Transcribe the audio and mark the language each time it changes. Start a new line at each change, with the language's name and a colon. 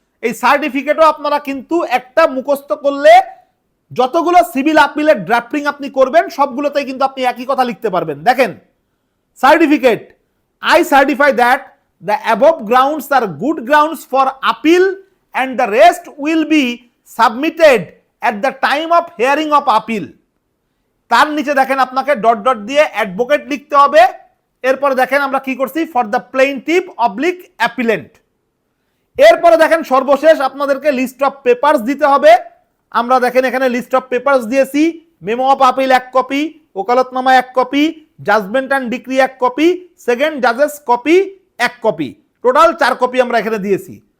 Bangla: এই সার্টিফিকেটও আপনারা কিন্তু একটা মুখস্থ করলে যতগুলো সিভিল আপিলের ড্রাফটিং আপনি করবেন সবগুলোতেই কিন্তু আপনি একই কথা লিখতে পারবেন।
English: দেখেন, certificate, I certify that the above grounds are good grounds for appeal and the rest will be submitted at the time of hearing of appeal.
Bangla: তার নিচে দেখেন আপনাকে ডট ডট দিয়ে অ্যাডভোকেট লিখতে হবে। এরপরে দেখেন আমরা কি করছি,
English: For the plaintiff oblique appellant.
Bangla: এরপরে দেখেন সর্বশেষ আপনাদেরকে লিস্ট অফ পেপারস দিতে হবে। আমরা দেখেন এখানে লিস্ট অফ পেপারস দিয়েছি, memo of appeal 1 copy, ওকালতনামা 1 copy, judgement and decree 1 copy, second জাজেস copy 1 copy, total 4 copy আমরা এখানে দিয়েছি।